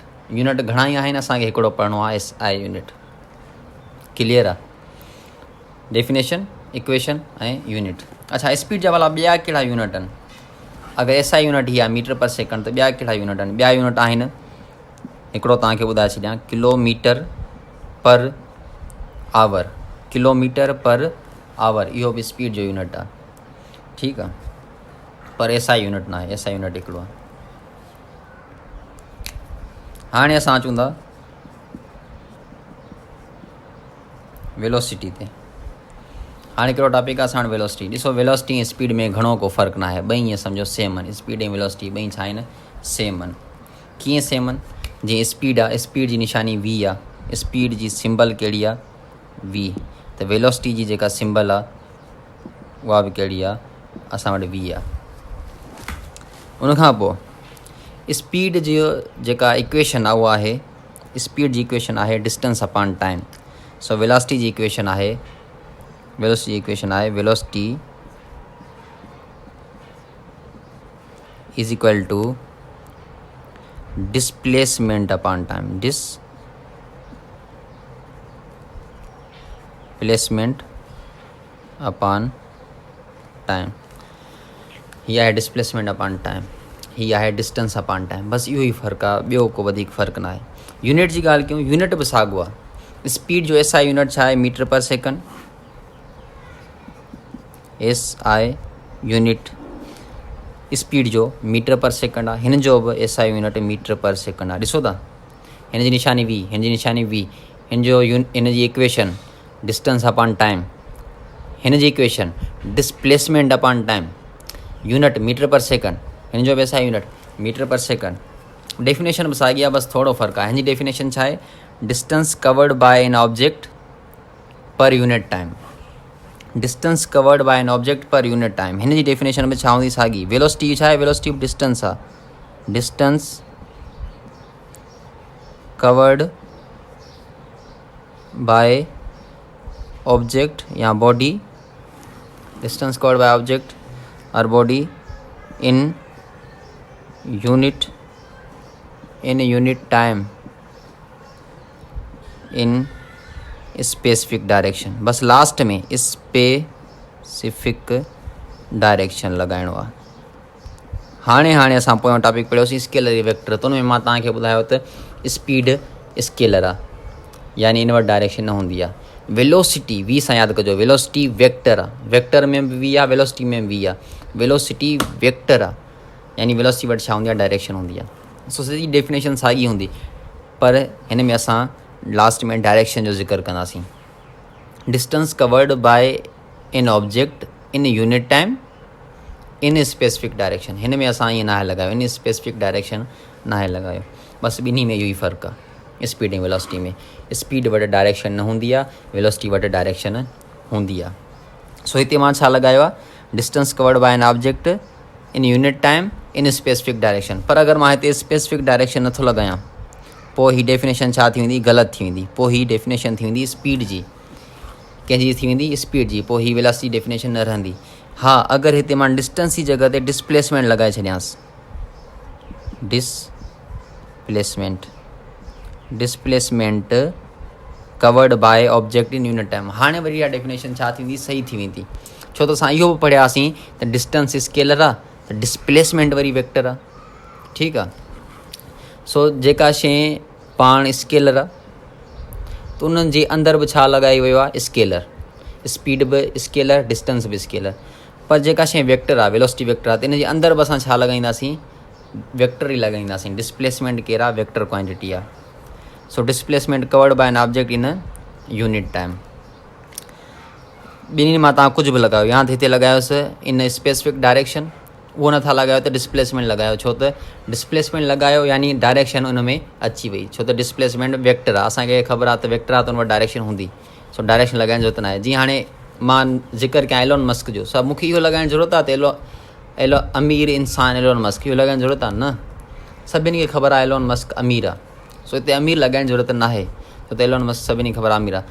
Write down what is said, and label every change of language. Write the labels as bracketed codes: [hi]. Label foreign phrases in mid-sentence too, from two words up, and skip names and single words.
[sd] यूनिट घणा ई आहिनि, असांखे हिकिड़ो पढ़णो आहे [en] SI unit. [sd] क्लियर आहे, [en] definition, equation [sd] ऐं यूनिट। अच्छा, स्पीड जा भला ॿिया कहिड़ा यूनिट आहिनि? अगरि [en] SI unit [sd] ही आहे [en] meter per second, [sd] त ॿिया कहिड़ा यूनिट आहिनि? ॿिया यूनिट आहिनि, हिकिड़ो तव्हांखे ॿुधाए छॾियां, [en] kilometer per hour. kilometer per hour [sd] इहो बि स्पीड जो यूनिट आहे, ठीकु आहे, पर [en] SI unit [sd] न आहे। [en] SI unit [sd] हिकिड़ो आहे। हाणे असां अचूं था वेलोसिटी ते। हाणे कहिड़ो टॉपिक आहे असां वटि वेलोसिटी। ॾिसो वेलोसिटी ऐं स्पीड में घणो को फ़र्क़ु न आहे, ॿई ईअं सम्झो सेम आहिनि। स्पीड ऐं वेलोसिटी ॿई छा आहिनि, सेम आहिनि। कीअं सेम आहिनि, जीअं स्पीड आहे, स्पीड जी निशानी वी आहे, स्पीड जी सिंबल कहिड़ी आहे, वी। त वेलोसिटी जी जेका सिंबल आहे उहा बि कहिड़ी आहे, असां वटि वी आहे। उनखां पोइ स्पीड जो जेका इक्वेशन आहे उहा आहे, स्पीड जी इक्वेशन आहे [en] distance upon time. [sd] सो वेलोसिटी जी इक्वेशन आहे, [en] velocity is equal to displacement upon time. displacement upon time, [sd] हीअ आहे [en] displacement upon time, [sd] हीअ आहे [en] distance upon time. [sd] बसि इहो ई फ़र्क़ु आहे, ॿियो को वधीक फ़र्क़ु न आहे। यूनिट जी ॻाल्हि कयूं, यूनिट बि साॻियो आहे। स्पीड जो [en] SI unit [sd] छा आहे, [en] meter per second. SI unit speed [sd] जो [en] meter per second [sd] आहे, हिन जो बि [en] SI unit meter per second आहे। [sd] ॾिसो था, हिन जी निशानी V, हिन जी निशानी V, हिन जी इक्वेशन [en] distance upon time, [sd] हिन जी इक्वेशन [en] displacement upon time, unit meter per second, [sd] हिन जो बि [en] SI unit meter per second. [sd] डेफिनेशन बि साॻी आहे, बसि थोरो फ़र्क़ु आहे। हिन जी डेफिनेशन छा आहे, [en] distance covered by an object per unit time. distance covered by an object per unit time, [sd] हिन जी डेफिनेशन में छा हूंदी, साॻी। वेलोसिटी छा आहे, [en] velocity distance [sd] आहे। [en] distance covered by object or body, distance covered by object and body in unit time in specific direction. [sd] बस लास्ट में [en] specific direction [sd] लॻाइणो आहे। हाणे असां पोयों टॉपिक पढ़ियोसीं [en] scalar vector. [sd] त उनमें मां तव्हांखे ॿुधायो त स्पीड स्केलर आहे, यानी इन वटि डायरेक्शन न हूंदी आहे। वेलोसिटी वी सां यादि कजो, [en] velocity vector [sd] आहे। वेक्टर में बि वी आहे, वेलोसिटी में बि वी आहे। [en] velocity vector [sd] आहे, यानी वेलोसिटी वटि छा हूंदी आहे, डायरेक्शन हूंदी आहे। सो सॼी डेफिनेशन साॻी हूंदी, पर हिन में असां लास्ट में डायरेक्शन जो ज़िक्र कंदासीं। [en] distance covered by an object in unit time in specific direction, [sd] हिन में असां ईअं नाहे लॻायो, [en] in specific direction [sd] नाहे लॻायो। बसि ॿिन्ही में इहो ई फ़र्क़ु आहे, स्पीड ऐं वेलोसिटी में। स्पीड वटि डायरेक्शन न हूंदी आहे, वेलोसिटी वटि डायरेक्शन हूंदी आहे। सो हिते मां छा लॻायो आहे, [en] distance covered by an object in unit time in specific direction. [sd] पर अगरि मां हिते [en] specific direction [sd] नथो लॻायां, पोइ ही डेफिनेशन छा थी वेंदी, ग़लति थी वेंदी। पोइ ही डेफिनेशन थी वेंदी स्पीड जी, कंहिंजी थी वेंदी, स्पीड जी। पोइ ही [en] velocity definition [sd] न रहंदी। हा, अगरि हिते मां डिस्टेंस जी जॻह ते डिस्प्लेसमेंट लॻाए छॾियांसि, [en] displacement covered by object in unit time, [sd] हाणे वरी इहा डेफिनेशन छा थींदी, सही थी वेंदी। छो त असां इहो बि पढ़ियासीं त डिस्टेंस स्केलर आहे, त डिस्प्लेसमेंट वरी वेक्टर आहे। ठीकु आहे। सो जेका शइ पाण स्केलर आहे, त उन्हनि जे अंदरि बि छा लॻाई वियो आहे, स्केलर। स्पीड बि स्केलर, डिस्टेंस बि स्केलर। पर जेका शइ वेक्टर आहे, [en] velocity vector [sd] आहे, त इन जे अंदरि बि असां छा लॻाईंदासीं, वेक्टर ई लॻाईंदासीं। डिस्प्लेसमेंट कहिड़ा, [en] vector quantity आहे। so displacement covered by an object in unit time. [sd] ॿिन्ही मां तव्हां कुझु बि लॻायो, या त हिते लॻायोसि [en] in specific direction, [sd] उहो नथा लॻायो त डिस्प्लेसमेंट लॻायो। छो त डिस्प्लेसमेंट लॻायो यानी डायरेक्शन उन में अची वई। छो त डिस्प्लेसमेंट वेक्टर आहे, असांखे ख़बर आहे त वेक्टर आहे, त उन वटि डायरेक्शन हूंदी। सो डायरेक्शन लॻाइण जो ज़रूरत न आहे। जीअं हाणे मां ज़िक्र कयां एलोन मस्क जो, सभु मूंखे इहो लॻाइण ज़रूरत आहे त अमीर इंसान एलोन मस्क, इहो लॻाइण ज़रूरत आहे न। सभिनी खे ख़बर आहे एलोन मस्क अमीर आहे। सो हिते अमीर लॻाइण जी ज़रूरत न आहे, छो त एलोन मस्क सभिनी खे ख़बर आहे अमीर आहे।